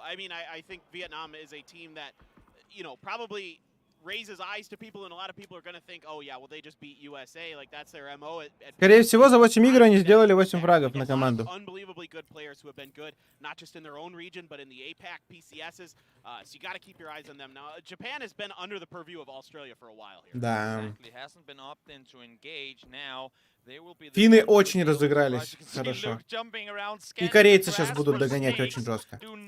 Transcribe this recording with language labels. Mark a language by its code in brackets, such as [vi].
[en] I mean, I think Vietnam is a team that, you know, probably raises eyes to people, and a lot of people are going to think, oh yeah, well they just beat USA, like that's their MO. [ru] Скорее всего, за 8 игр они сделали 8 фрагов на команду. [en] Unbelievably good players who have been good, not just in their own region, but in the APAC PCSs. So you got to keep your eyes on them. Now, Japan has been under the purview of Australia for a while here. [ru] Да. [en] Hasn't been opted to engage now. [ru] Финны очень разыгрались хорошо. И корейцы сейчас будут догонять очень жестко.